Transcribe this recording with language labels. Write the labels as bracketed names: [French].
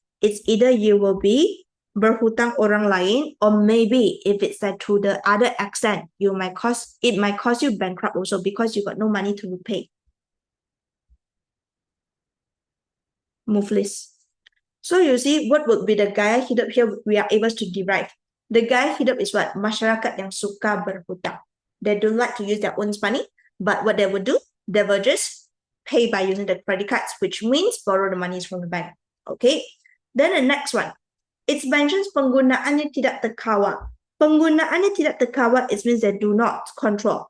[English] It's either you will be [Malay] berhutang orang lain, [English] or maybe if it's that to the other extent, it might cost you bankrupt also because you got no money to repay. [Malay] Muflis. [English] So you see, what would be the [Malay] gaya hidup [English] here we are able to derive? The [Malay] gaya hidup [English] is what? [Malay] Masyarakat yang suka berhutang. [English] They don't like to use their own money, but what they would do, they will just pay by using the credit cards, which means borrow the monies from the bank. Okay. Then the next one, it mentions [Malay] penggunaannya tidak terkawal. Penggunaannya tidak terkawal, [English] it means they do not control.